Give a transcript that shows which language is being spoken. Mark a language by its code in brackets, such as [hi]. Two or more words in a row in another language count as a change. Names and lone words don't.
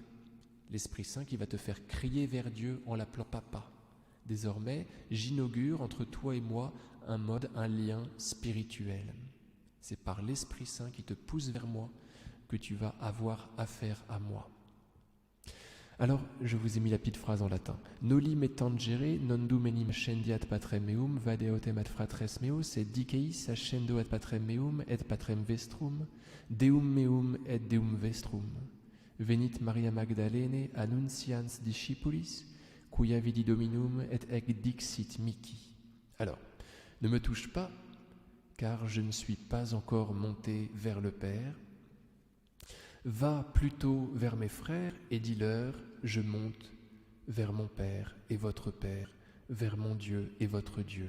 [fr] L'Esprit Saint qui va te faire crier vers Dieu en l'appelant Papa. Désormais, j'inaugure entre toi et moi un lien spirituel. C'est par l'Esprit Saint qui te pousse vers moi que tu vas avoir affaire à moi. Alors, je vous ai mis la petite phrase en latin. [la] Noli me tangere, non dum enim scendiat patrem meum, vade autem ad fratres meus, et diceis ascendo ad patrem meum, et patrem vestrum, deum meum et deum vestrum. Venit Maria Magdalene annuncians discipulis, quia vidi Dominum et ec dixit mihi. [fr] Alors, ne me touche pas, car je ne suis pas encore monté vers le Père. Va plutôt vers mes frères et dis-leur, je monte vers mon Père et votre Père, vers mon Dieu et votre Dieu.